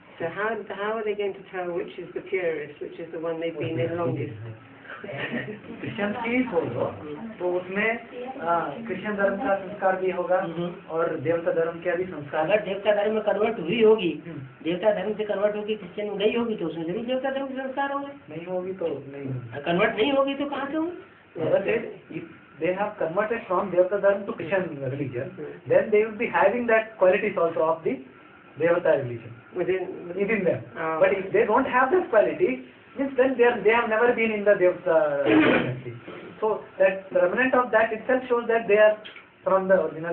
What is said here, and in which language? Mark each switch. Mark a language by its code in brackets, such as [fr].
[en] So how are they going to tell which is the purest, which is the one they've been in longest? [hi] Christian की होगा तो उसमें Christian धर्म का संस्कार भी होगा और देवता धर्म का भी संस्कार। अगर देवता धर्म में कन्वर्ट हुई होगी, देवता धर्म से कन्वर्ट होगी क्रिश्चियन में गई होगी तो उसमें जरूर देवता धर्म के संस्कार होंगे। नहीं होगी तो नहीं होगी। कन्वर्ट नहीं होगी तो कहाँ से होंगे? [en] They have converted from Devata Dharma to Christian religion, then they will be having that qualities also of the Devata religion within them. Oh. But if they don't have this quality, means then they have never been in the Devata community. So that the remnant of that itself shows that they are from the original.